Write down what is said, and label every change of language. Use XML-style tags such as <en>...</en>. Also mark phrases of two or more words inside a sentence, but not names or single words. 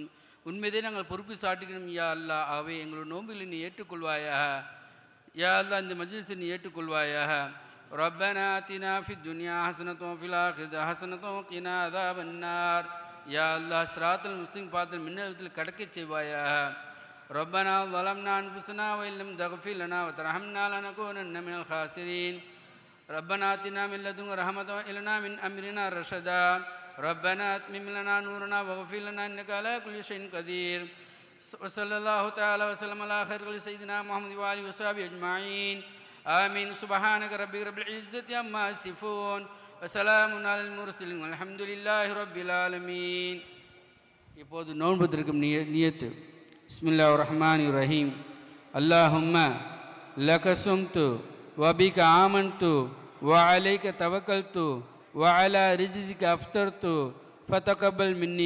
<ta>உண்மையை நாங்கள் பொறுப்பு சாட்டுகிறோம்</ta> <ar>يا الله.</ar> <ta>ஆகவே எங்களோட நோம்பில் நீ ஏற்றுக்கொள்வாயாக.</ta> <ar>يا الله,</ar> <ta>இந்த மஜ்லிஸை நீ ஏற்றுக்கொள்வாயாக.</ta> <ar>ربنا آتنا في الدنيا حسنة وفي الآخرة حسنة وقنا عذاب النار. يا الله, الصراط المستقيم</ar> <ta>பாதத்தில் மின்னலத்தில் கடக்கச் செய்வாயாக.</ta> <ar>ரப்பனா ظلمنا أنفسنا وإن لم تغفر لنا وترحمنا لنكونن من الخاسرين. ربنا آتنا من لدنك رحمة وهب لنا من أمرنا رشدا. ربنا أتمم لنا نورنا واغفر لنا إنك على كل شيء قدير. وصلى الله تعالى وسلم على خير سيدنا محمد وآله وصحبه أجمعين. آمين. سبحانك ربك رب العزة عما يصفون وسلام على المرسلين والحمد لله رب العالمين.</ar> <ta>இப்போது நோன்புத்திருக்கும் நியத்து.</ta> <ar>بسم الله الرحمن الرحيم. اللهم لك صمت وبك آمنت وعليك توكلت وعلى رزقك أفطرت فتقبل مني.</ar>